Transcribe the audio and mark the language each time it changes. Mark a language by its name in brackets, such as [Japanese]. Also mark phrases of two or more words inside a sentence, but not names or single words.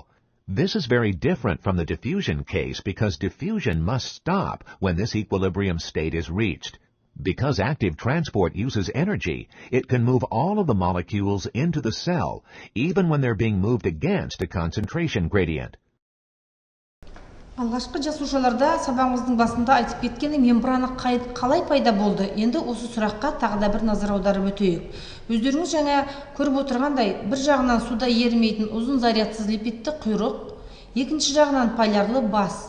[English] This is very different from the diffusion case because diffusion must stop when this equilibrium state is reached. Because active transport uses energy, it can move all of the molecules into the cell, even when they're being moved against a concentration gradient. [Kazakh] Алғашқы жасушаларда сабағымыздың басында айтып кеткені мембрана қалай пайда болды? Енді осы сұраққа тағы да бір назар аударып өтейік. Өздеріңіз жаңа көріп отырғандай, бір жағынан суда ерімейтін ұзын зарядсыз липидті құйрық, екінші жағынан полярлы бас.